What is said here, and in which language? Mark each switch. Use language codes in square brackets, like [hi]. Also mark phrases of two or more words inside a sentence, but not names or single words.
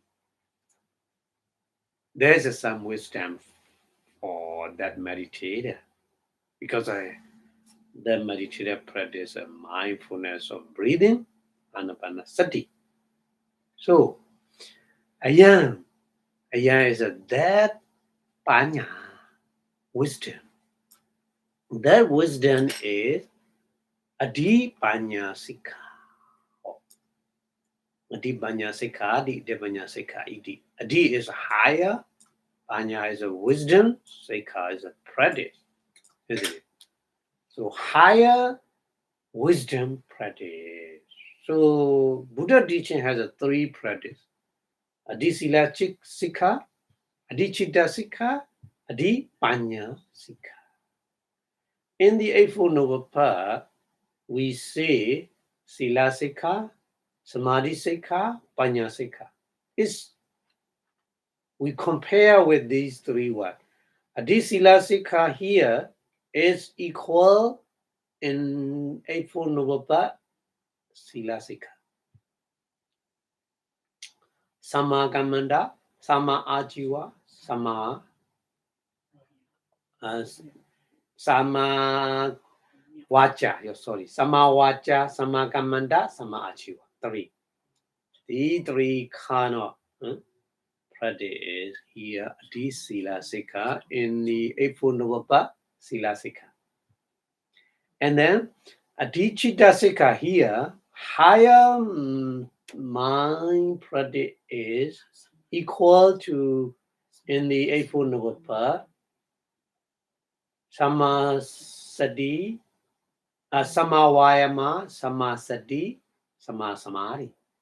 [en] There is some wisdom for that meditator, because the meditator practice a mindfulness of breathing, anapanasati. So, ayan is that panya, wisdom. That wisdom is [pi] adi panya sikha. Adi panya sikha, adi panya sikha iti. [en] Adi is higher, panya is a wisdom, sikha is a practice, isn't it? So higher wisdom practice. So Buddha teaching has a three practice. [pi] Adi sila sikha, adi chitta sikha, adi panya sikha. [en] In the Eightfold Noble Path, we say [pi] sila sikha, samadhi sikha, panya sikha. [en] We compare with these three words. [pi] Adi sila sikha [en] here is equal in Eightfold Noble Path, [pi] sila sikha. Sama kamanda, sama ajiva, sama wacha. Sama wacha, sama kamanda, sama ajiva. [en] Three. The three kind of practice is here. [pi] Adi sila sikha [en] in the Eightfold Noble Path, [pi] sila sikha. [en] And then [pi] adi chitta sikha [en] here, higher mind practice is equal to in the Eightfold Noble Path, [pi] Sama Sati, Sama Vayama, Sama Sati, Sama Samadhi.